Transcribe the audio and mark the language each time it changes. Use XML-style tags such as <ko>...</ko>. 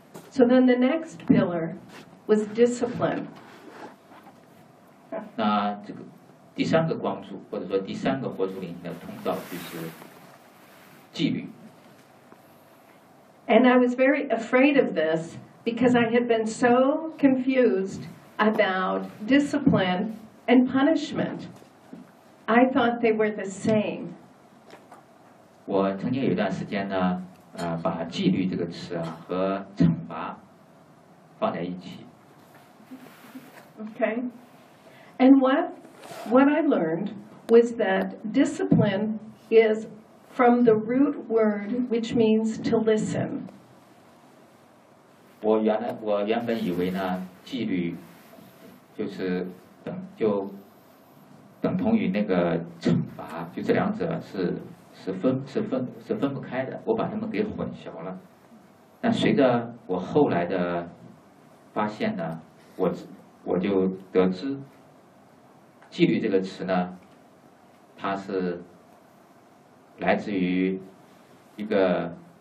<en>So then the next pillar was discipline.</en> <zh>那这个第三个光柱或者说第三个活出灵性的通道就是纪律。</zh> <en>And I was very afraid of this because I had been so confused about discipline and punishment. I thought they were the same.</en> <zh>我曾经有一段时间呢，把纪律这个词啊和惩罚放在一起。</zh> <en>Okay, and what I learned was that discipline is from the root word, which means to listen.</en> <zh>我原本以为呢，纪律就是等就等同于那个惩罚，就这两者是分不开的，我把它们给混淆了。但随着我后来的发现呢，我就得知，纪律这个词呢，它是来自于一个</zh>